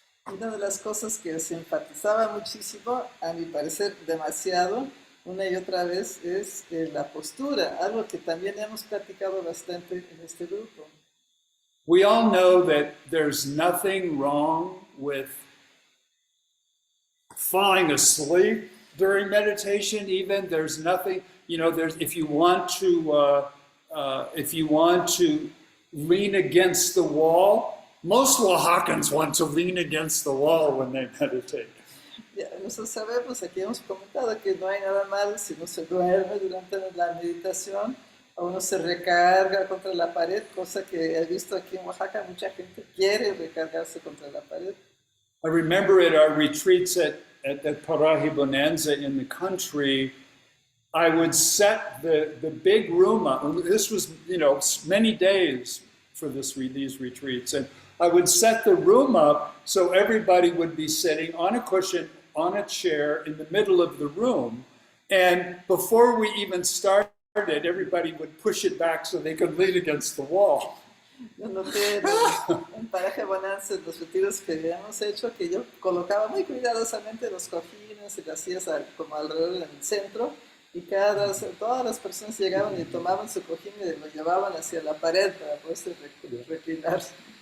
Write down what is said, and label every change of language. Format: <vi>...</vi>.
<es>Una de las cosas que se enfatizaba muchísimo, a mi parecer demasiado, una y otra vez, es la postura, algo que también hemos platicado bastante en este grupo.</es> <en>We all know that there's nothing wrong with falling asleep during meditation. Even there's nothing, there's if you want to lean against the wall. Most Oaxacans want to lean against the wall when they meditate.</en> <es>Ya, nosotros sabemos, aquí hemos comentado que no hay nada malo si uno se duerme durante la meditación o uno se recarga contra la pared, cosa que he visto aquí en Oaxaca, mucha gente quiere recargarse contra la pared.</es> <en>I remember at our retreats at Paraje Bonanza in the country, I would set the big room up. This was, many days for these retreats. And I would set the room up so everybody would be sitting on a cushion, on a chair in the middle of the room. And before we even started, everybody would push it back so they could lean against the wall.</en> <es>Yo noté en Paraje Bonanza, en los retiros que habíamos hecho, que yo colocaba muy cuidadosamente los cojines y las sillas como alrededor en el centro, y todas las personas llegaban y tomaban su cojín y lo llevaban hacia la pared para poderse reclinarse.</es>